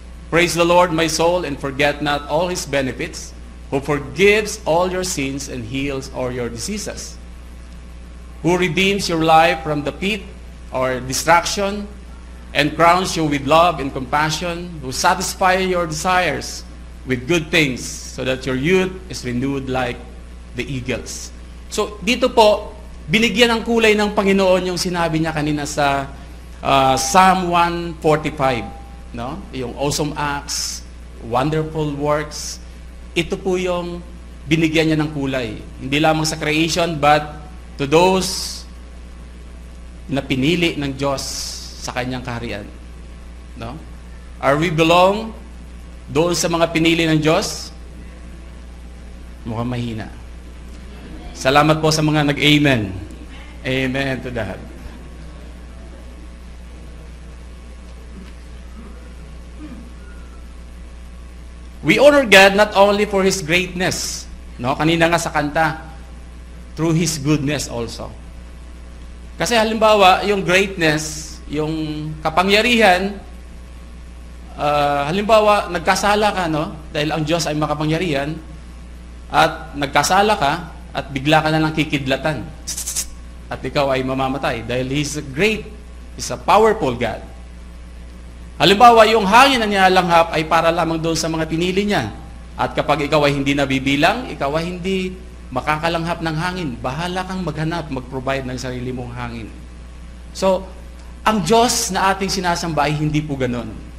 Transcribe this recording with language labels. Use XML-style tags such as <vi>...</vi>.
<en>Praise the Lord, my soul, and forget not all His benefits, who forgives all your sins and heals all your diseases, who redeems your life from the pit or destruction, and crowns you with love and compassion, who satisfies your desires with good things, so that your youth is renewed like the eagles.</en> <tl>So, dito po, binigyan ng kulay ng Panginoon yung sinabi niya kanina sa Psalm 145, no?</tl> <en>Yung awesome acts, wonderful works.</en> <tl>Ito po yung binigyan niya ng kulay. Hindi lamang sa creation,</tl> <en>but to those</en> <tl>na pinili ng Diyos sa kanyang kaharian. No?</tl> <en>Are we belong</en> <tl>doon sa mga pinili ng Diyos? Mukhang mahina. Salamat po sa mga nag-amen.</tl> <en>Amen to that. We honor God not only for His greatness, no?</en> <tl>Kanina nga sa kanta,</tl> <en>through His goodness also.</en> <tl>Kasi halimbawa, yung greatness, yung kapangyarihan, halimbawa, nagkasala ka, no? Dahil ang Diyos ay makapangyarihan, at nagkasala ka, at bigla ka na lang kikidlatan. At ikaw ay mamamatay.</tl> <en>Dahil He's great, He's a powerful God.</en> <tl>Halimbawa, yung hangin na nilalanghap ay para lamang doon sa mga pinili niya. At kapag ikaw ay hindi nabibilang, ikaw ay hindi makakalanghap ng hangin. Bahala kang maghanap, mag-provide ng sarili mong hangin. So, ang Diyos na ating sinasamba ay hindi po ganon.</tl>